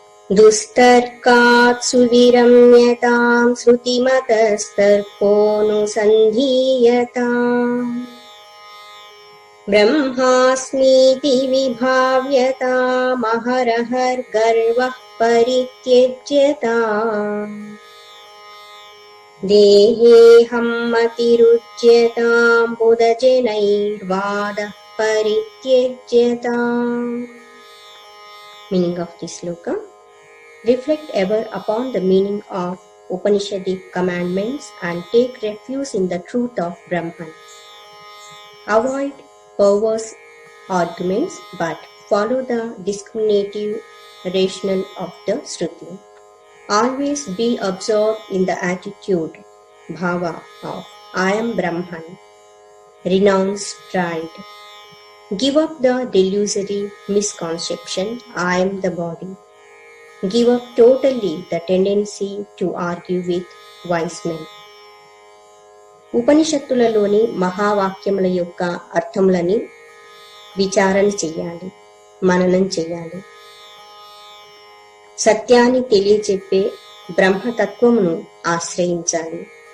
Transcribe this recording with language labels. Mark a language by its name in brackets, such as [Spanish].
[Sanskrit] దుస్తర్కాత్ సువిరమ్యతాం శృతిమతస్తర్కోనుసంధీయతాం బ్రహ్మాస్మీతి విభావ్యతాం అహరహర్గర్వః పరిత్యజ్యతాం దేహేహం మతిరుచ్యతాం బుధజనైర్వాదః పరిత్యజ్యతాం. [English] Meaning of this shloka. Reflect ever upon the meaning of Upanishadic commandments and take refuge in the truth of Brahman. Avoid perverse arguments but follow the discriminative rationale of the Shruti. Always be absorbed in the attitude, bhava, of I am Brahman. Renounce pride. Give up the delusory misconception I am the body. Give up totally the tendency to argue with wise men. [Telugu] ఉపనిషత్తులలోని మహావాక్యముల యొక్క అర్థములని విచారణ చెయ్యాలి, మననం చెయ్యాలి. సత్యాన్ని తెలియచెప్పే బ్రహ్మతత్వమును ఆశ్రయించాలి.